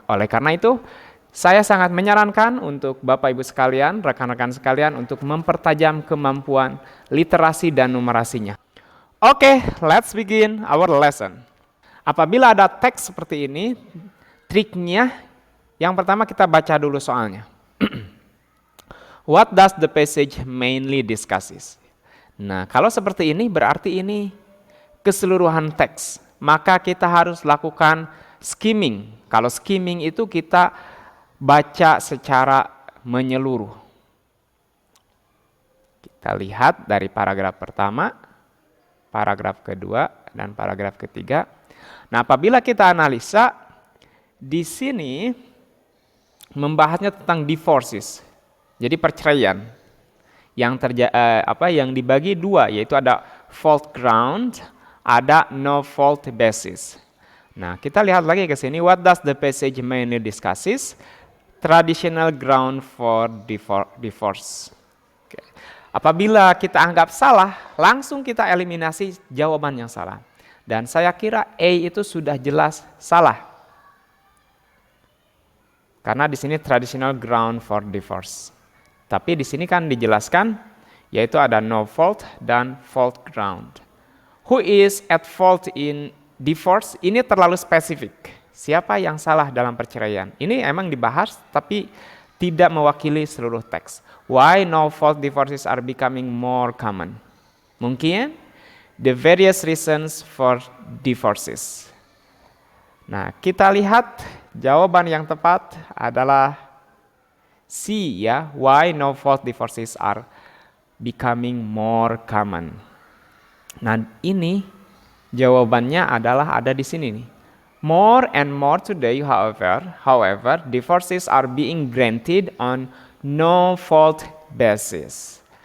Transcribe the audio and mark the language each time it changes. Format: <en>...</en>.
<id>Oleh karena itu, saya sangat menyarankan untuk Bapak Ibu sekalian, rekan-rekan sekalian untuk mempertajam kemampuan literasi dan numerasinya.</id> <en>Oke, let's begin our lesson.</en> <id>Apabila ada teks seperti ini, triknya yang pertama kita baca dulu soalnya.</id> <en>What does the passage mainly discusses?</en> <id>Nah, kalau seperti ini berarti ini keseluruhan teks. Maka kita harus lakukan skimming. Kalau skimming itu kita baca secara menyeluruh. Kita lihat dari paragraf pertama, paragraf kedua, dan paragraf ketiga. Nah, apabila kita analisa, di sini membahasnya tentang divorces. Jadi perceraian yang dibagi dua, yaitu ada fault ground, ada no fault basis. Nah, kita lihat lagi ke sini.</id> <en>What does the passage mainly discusses? Traditional ground for divorce.</en> <id>Okay. Apabila kita anggap salah, langsung kita eliminasi jawaban yang salah. Dan saya kira A itu sudah jelas salah. Karena di sini</id> <en>traditional ground for divorce.</en> <id>Tapi di sini kan dijelaskan, yaitu ada no fault dan fault ground.</id> <en>Who is at fault in divorce?</en> <id>Ini terlalu spesifik. Siapa yang salah dalam perceraian? Ini emang dibahas, tapi tidak mewakili seluruh teks.</id> <en>Why no fault divorces are becoming more common? Mungkin the various reasons for divorces.</en> <id>Nah, kita lihat jawaban yang tepat adalah C, ya.</id> <en>Why no fault divorces are becoming more common.</en> <id>Nah, ini jawabannya adalah ada di sini nih.</id> <en>More and more today, however, divorces are being granted on no fault basis.</en>